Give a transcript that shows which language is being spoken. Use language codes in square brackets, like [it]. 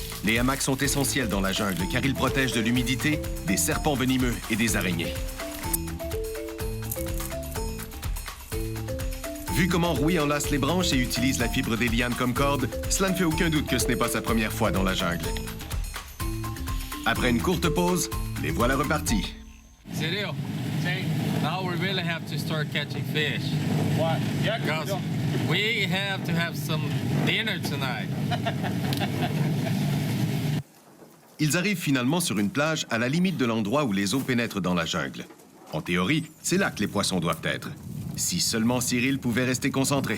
[fr] Les hamacs sont essentiels dans la jungle car ils protègent de l'humidité, des serpents venimeux et des araignées. Vu comment Rui enlace les branches et utilise la fibre des lianes comme corde, cela ne fait aucun doute que ce n'est pas sa première fois dans la jungle. Après une courte pause, les voilà repartis. [en] Cyril, now we really have to start catching fish. What? Yeah, Because we have to have some dinner tonight. [fr] Ils arrivent finalement sur une plage à la limite de l'endroit où les eaux pénètrent dans la jungle. En théorie, c'est là que les poissons doivent être. Si seulement Cyril pouvait rester concentré.